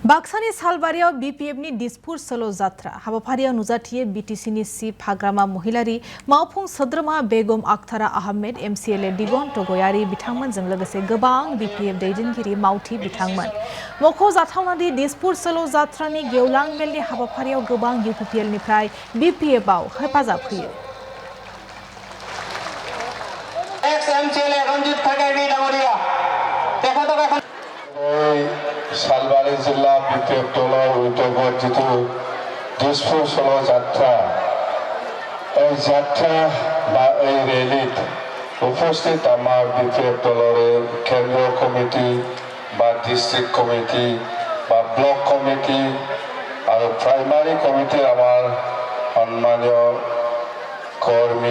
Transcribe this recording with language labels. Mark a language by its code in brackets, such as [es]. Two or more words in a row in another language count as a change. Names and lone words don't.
[brx] बाक्सानि सालबारियाव बीपीएफनि दिसपुर सोलो जात्रा हाबाफारियाव नुजाथियो बीटीसीनि चिफ हाग्रामा महिलारि मावफुं सोद्रोमा बेगम आख्तारा आहमेद MCLA दिगन टगयारि बिथांमोनजों लोगोसे गोबां बीपीएफ दैदेनगिरि मावथि बिथांमोन मख'जाथावनादि दिसपुर सोलो जात्रानि गेवलां मेलनि हाबाफारियाव गोबां UPPLनिफ्राय बीपीएफआव हेफाजाब होयो। [as] सालबारि जिल्ला BPF दলৰ উদ্যোগত যিটো দিছপুৰ চলো যাত্ৰা এই যাত্ৰা বা এই ৰেলীত উপস্থিত আমাৰ BPF দলৰে কেন্দ্ৰীয় কমিটি বা [en] district committee [as] বা [en] block committee [as] আৰু [en] primary committee's [as] আমাৰ সন্মানীয় কৰ্মী